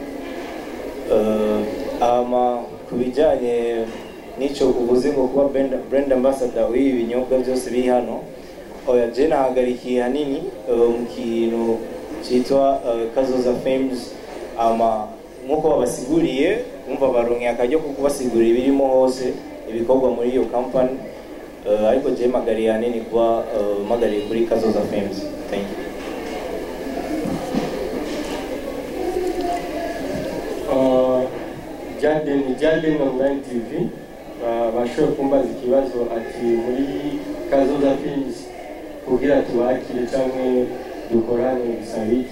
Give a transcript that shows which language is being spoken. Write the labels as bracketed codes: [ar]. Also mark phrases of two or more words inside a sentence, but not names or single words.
[rw] Ku bijyanye n'icyo uvuze ngo kuba [en] brand ambassador [rw] w'ibi binyobwa byose biri hano, oya je nahagarikiye hanini mu kintu cyitwa Kazoza Films. Nk'uko babasiguriye umva baronke akajya ko kubasigurira ibirimo hose ibikorwa muri iyo company, ariko je magariye hanini kuba magariye kuri Kazoza Films. [en] Thank you. [rw] Jarden Online TV bashoboye kumbaza ikibazo ati muri Kazoza Films kugira tubakire cyangwa dukorane bisaba iki.